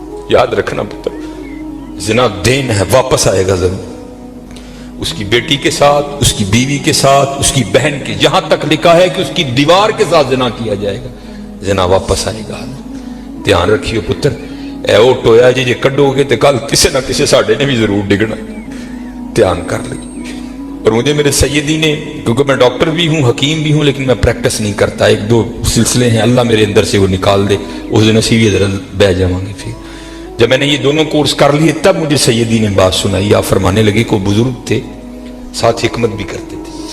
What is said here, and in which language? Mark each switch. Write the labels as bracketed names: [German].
[Urdu] یاد رکھنا پتر، زنا دین ہے، واپس آئے گا ضرور. اس کی بیٹی کے ساتھ، اس کی بیوی کے ساتھ، اس کی بہن کے، جہاں تک لکھا ہے کہ اس کی دیوار کے ساتھ زنا کیا جائے گا، زنا واپس آئے گا. [Punjabi] دھیان رکھیو پتر، اے او ٹویا جی جے کڈو گے تو کل کسی نہ کسی ساڈے نے بھی ضرور ڈگنا. دھیان کر لیں. [Urdu] اور مجھے میرے سیدی نے، کیونکہ میں ڈاکٹر بھی ہوں، حکیم بھی ہوں، لیکن میں پریکٹس نہیں کرتا. ایک دو سلسلے ہیں اللہ میرے اندر سے وہ نکال دے، اس دن اسی ادھر بہ جاؤں گے. پھر جب میں نے یہ دونوں کورس کر لیے تب مجھے سیدی نے بات سنائی. آپ فرمانے لگے کوئی بزرگ تھے، ساتھ حکمت بھی کرتے تھے.